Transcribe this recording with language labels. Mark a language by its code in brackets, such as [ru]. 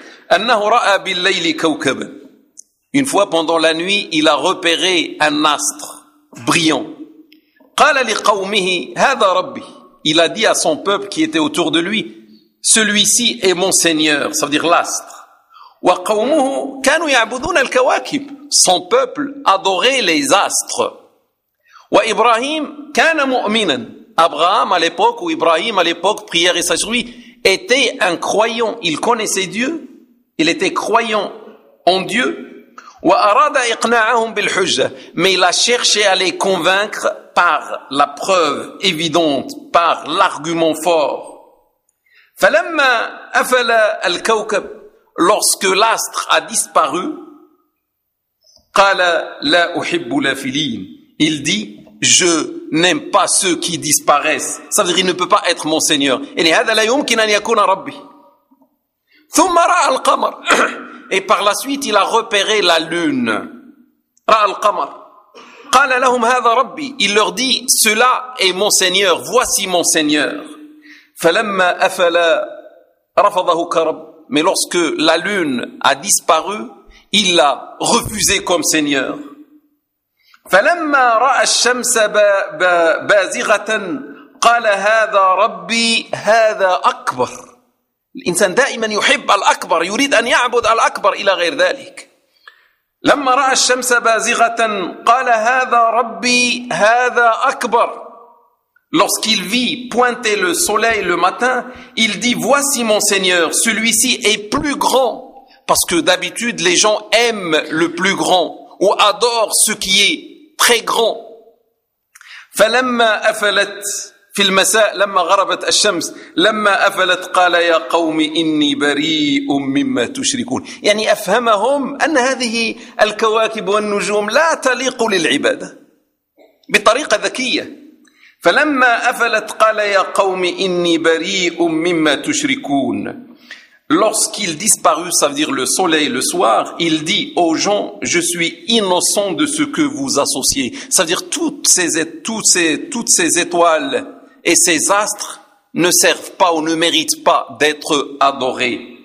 [ar] أنه رأى بالليل كوكبا. [fr] Une fois pendant la nuit, il a repéré un astre brillant. [ar] قال لقومه هذا ربي. [fr] Il a dit à son peuple qui était autour de lui, celui-ci est mon Seigneur. Ça veut dire l'astre. [ar] وقومه كانوا يعبدون الكواكب. [fr] Son peuple adorait les astres. [ar] وإبراهيم كان مؤمنا. [fr] Abraham à l'époque où Ibrahim à l'époque prière et sagerie était un croyant. Il connaissait Dieu. Il était croyant en Dieu. [ar] وأراد إقناعهم بالحجة. [fr] Mais il a cherché à les convaincre par la preuve évidente, par l'argument fort. [ar] فلما أفل الكوكب, [fr] lorsque l'astre a disparu, [ar] قال لا أحب الأفلين. [fr] Il dit, je n'aime pas ceux qui disparaissent. Ça veut dire, il ne peut pas être mon Seigneur. [ar] يعني هذا لا يمكن أن يكون ربي. ثم رأى القمر. [fr] Et par la suite, il a repéré la lune. [ar] رأى القمر. قال لهم هذا ربي. [fr] Il leur dit, cela est mon Seigneur. Voici mon Seigneur. [ar] فلما أفل رفضه كرب. [fr] Mais lorsque la lune a disparu, il l'a refusé comme Seigneur. [ar] فلما رأى الشمس بازغة قال هذا ربي هذا أكبر. الإنسان دائما يحب الأكبر, يريد أن يعبد الأكبر إلى غير ذلك. لما رأى الشمس بازغة قال هذا ربي هذا أكبر. [fr] Lorsqu'il vit pointer le soleil le matin, il dit, voici mon Seigneur, celui-ci est plus grand. Parce que d'habitude, les gens aiment le plus grand ou adorent ce qui est très grand. [ar] فلما أفلت في المساء لما غربت الشمس لما أفلت قال يا قوم إني بريء مما تشركون. يعني أفهمهم أن هذه الكواكب والنجوم لا تليق للعبادة بطريقة ذكية. فلما أفلت قال يا قوم إني بريء مما تشركون. [fr] Lorsqu'il disparut, ça veut dire le soleil le soir, il dit aux gens, je suis innocent de ce que vous associez. Ça veut dire toutes ces étoiles et ces astres ne servent pas ou ne méritent pas d'être adorés.